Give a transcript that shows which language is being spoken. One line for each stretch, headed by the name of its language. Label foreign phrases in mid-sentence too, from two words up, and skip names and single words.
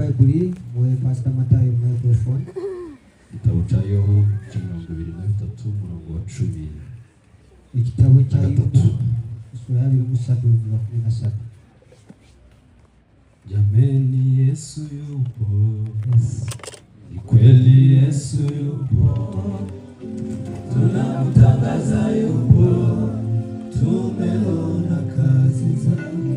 Kinyarwanda: kabiri muwe Pastor Matayo microphone. Igitabo cya Yobu 23 umurongo wa 10. Igitabo cya Yobu
Swahili: sura ya
Kinyarwanda: 23.
Swahili: Jameni Yesu yupo, ni kweli Yesu yupo, tunamtangaza yupo, tumeona kazi zake.